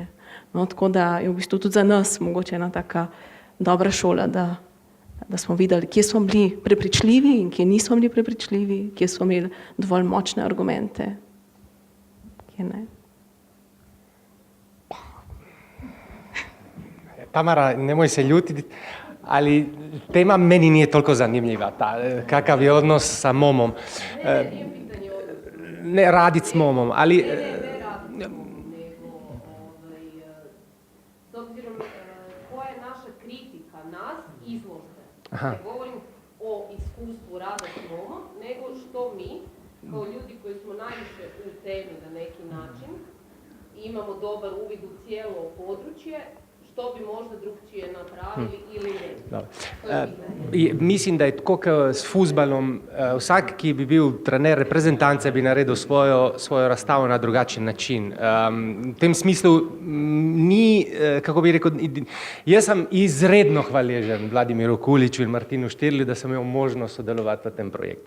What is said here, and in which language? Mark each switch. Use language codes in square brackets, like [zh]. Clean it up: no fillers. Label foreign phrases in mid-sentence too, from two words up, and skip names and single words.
[sl] No, tako da je v bistvu tudi za nas mogoče ena taka dobra šola, da smo videli, kje smo bili prepričljivi in kje nismo bili prepričljivi, kje smo imeli dovolj močne argumente, kje ne. [hr] Tamara, nemoj se ljutiti, ali tema meni nije toliko zanimljiva, kakav je odnos sa momom. Ne raditi s momom, ali... S obzirom koja je naša kritika nas, izložbe. Ne govorim o iskustvu rada s momom, nego što mi kao ljudi koji smo najviše u temi na neki način, imamo dobar uvid u cijelo područje, što bi možda drugčije napravili ili ne? [sl] Mislim, da je tako kot s fuzbalom, vsak, ki bi bil trener reprezentance, bi naredil svojo razstavo na drugačen način. V tem smislu ni, kako bi rekel, jaz sem izredno hvaležen Vladimiru Kuliču in Martinu Štirlju, da sem imel možnost sodelovati v tem projektu.